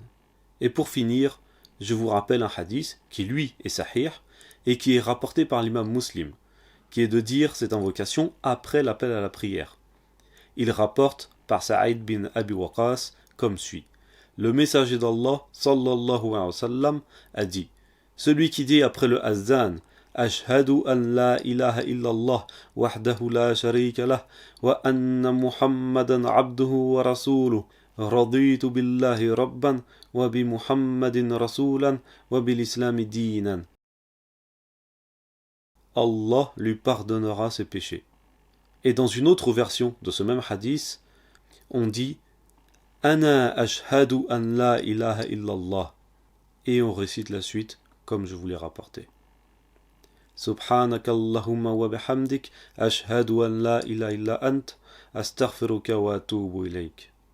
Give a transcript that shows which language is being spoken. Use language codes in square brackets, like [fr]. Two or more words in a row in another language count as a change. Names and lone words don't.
[fr] Et pour finir, je vous rappelle un hadith qui lui est sahih et qui est rapporté par l'imam Muslim, qui est de dire cette invocation après l'appel à la prière. Il rapporte par Sa'id bin Abi Waqas comme suit. Le messager d'Allah [ar] صلى الله عليه وسلم [fr] a dit: celui qui dit après le azan [ar] أشهد أن لا إله إلا الله وحده لا شريك له وأن محمدا عبده ورسوله رضيت بالله ربا وبمحمد رسولا وبالإسلام دينا. [fr] Allah lui pardonnera ses péchés. Et dans une autre version de ce même hadith, on dit [ar] أنا أشهد أن لا إله إلا الله, [fr] et on récite la suite comme je vous l'ai rapporté. [ar] سبحانك اللهم وبحمدك أشهد أن لا إله إلا أنت أستغفرك وأتوب إليك.